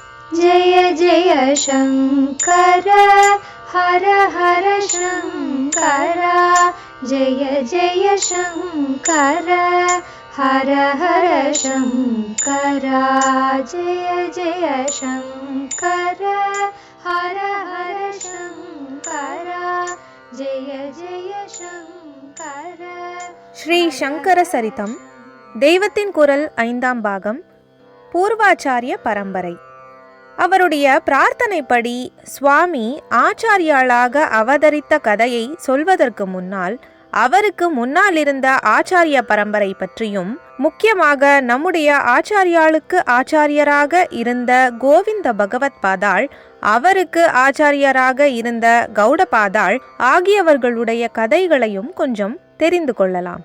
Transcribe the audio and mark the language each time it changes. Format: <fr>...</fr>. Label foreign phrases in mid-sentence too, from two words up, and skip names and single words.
<sa>जय जय शङ्कर हर हर शङ्कर जय जय शङ्कर हर हर शङ्कर जय जय शङ्कर हर हर शङ्कर जय जय शङ्कर.</sa> <ta>ஸ்ரீ சங்கர சரிதம் தெய்வத்தின் குரல் 5ஆம் பாகம். பூர்வாச்சாரிய பரம்பரை. அவருடைய பிரார்த்தனைப்படி சுவாமி ஆச்சாரியாளாக அவதரித்த கதையை சொல்வதற்கு முன்னால் அவருக்கு முன்னால் இருந்த ஆச்சாரிய பரம்பரை பற்றியும், முக்கியமாக நம்முடைய ஆச்சாரியாளுக்கு ஆச்சாரியராக இருந்த கோவிந்த பகவத் பாதாள், அவருக்கு ஆச்சாரியராக இருந்த கௌடபாதாள் ஆகியவர்களுடைய கதைகளையும் கொஞ்சம் தெரிந்து கொள்ளலாம்.</ta>